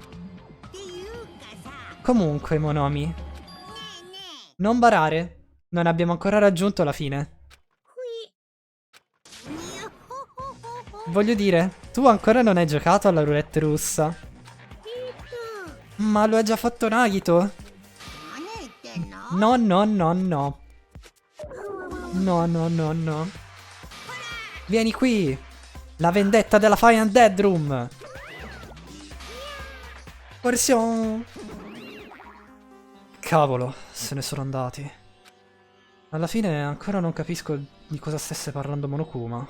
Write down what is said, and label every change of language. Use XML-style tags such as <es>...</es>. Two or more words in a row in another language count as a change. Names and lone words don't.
<it>Comunque, Monomi, non barare. Non abbiamo ancora raggiunto la fine. Voglio dire, tu ancora non hai giocato alla roulette russa. Ma lo ha già fatto Nagito?</it> <ja>何言ってんの？</ja> <it>No, no, no, no. No, no, no, no. Vieni qui. La vendetta della Final Dead Room. Versione. Cavolo, se ne sono andati. Alla fine ancora non capisco di cosa stesse parlando Monokuma.</it>